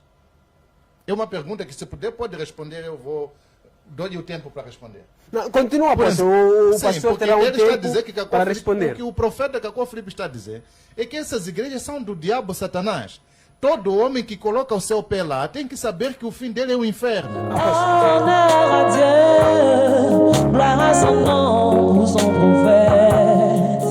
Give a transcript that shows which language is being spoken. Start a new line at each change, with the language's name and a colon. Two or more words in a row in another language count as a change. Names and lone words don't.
Portuguese: É uma pergunta que, se puder, pode responder. Eu vou... Dou-lhe o tempo para responder. Não, continua, pastor. O pastor terá um tempo para responder. O que o profeta Caco Filipe está a dizer é que essas igrejas são do diabo Satanás. Todo homem que coloca o seu pé lá tem que saber que o fim dele é o inferno.
French: Honneur à Dieu, gloire à son nom, son prophète.